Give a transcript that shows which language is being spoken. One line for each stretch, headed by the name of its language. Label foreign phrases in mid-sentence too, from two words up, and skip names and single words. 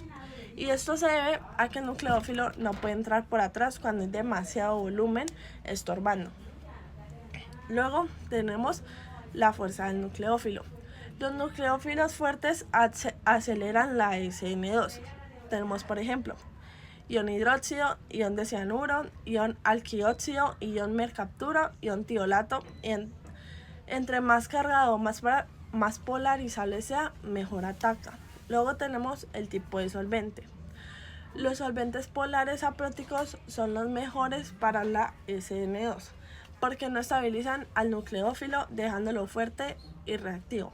Spanish: Y esto se debe a que el nucleófilo no puede entrar por atrás cuando hay demasiado volumen estorbando. Luego tenemos la fuerza del nucleófilo. Los nucleófilos fuertes aceleran la SN2. Tenemos, por ejemplo, ion hidróxido, ion de cianuro, ion alquilóxido, ion mercapturo, ion tiolato. Entre más cargado, más polarizable sea, mejor ataca. Luego tenemos el tipo de solvente. Los solventes polares apróticos son los mejores para la SN2 porque no estabilizan al nucleófilo dejándolo fuerte y reactivo.